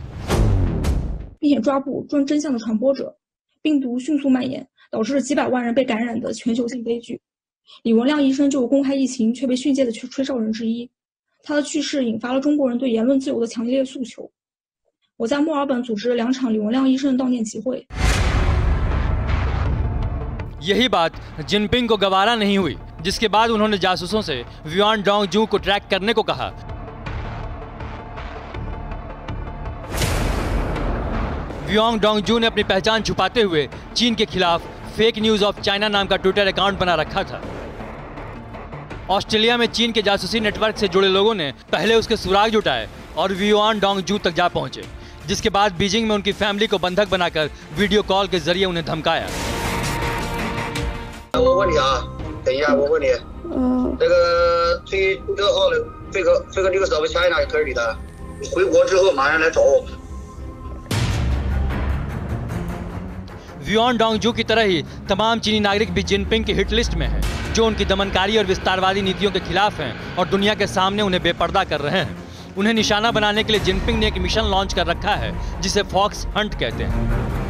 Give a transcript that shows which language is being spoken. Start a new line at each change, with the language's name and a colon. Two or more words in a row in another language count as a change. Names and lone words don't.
Chinese: 并且抓捕真相的传播者，病毒迅速蔓延，导致了几百万人被感染的全球性悲剧。李文亮医生就是公开疫情却被训诫的吹哨人之一，他的去世引发了中国人对言论自由的强烈诉求。我在墨尔本组织了2场李文亮医生悼念集会。
Hindi: यही बात जिनपिंग को गवारा नहीं हुई, जिसके बाद उन्होंने जासूसों से युआन डोंगजू को ट्रैक करने को कहा। युआन डोंगजू ने अपनी पहचान छुपाते हुए चीन के खिलाफ फेक न्यूज ऑफ चाइना नाम का
English: Twitter account
Hindi: बना रखा था। ऑस्ट्रेलिया में चीन के जासूसी नेटवर्क से जुड़े लोगों ने पहले उसके सुराग जुटाए और युआन डोंगजू तक जा पहुंचे, जिसके बाद बीजिंग में उनकी फैमिली को बंधक बनाकर
English: video call
Hindi: के जरिए उन्हें धमकाया।
Chinese: 我问你啊，等一下，我问你，这个推特号的 fake news of China 可是你的，回国之后马上来找我。
Hindi: युआन डोंगजू की तरह ही तमाम चीनी नागरिक भी जिनपिंग की
English: hit list
Hindi: में हैं, जो उनकी दमनकारी और विस्तारवादी नीतियों के खिलाफ हैं और दुनिया के सामने उन्हें बेपर्दा कर रहे हैं। उन्हें निशाना बनाने के लिए जिनपिंग ने एक
English: mission launch
Hindi: कर रखा है जिसे फॉक्स हंट कहते हैं।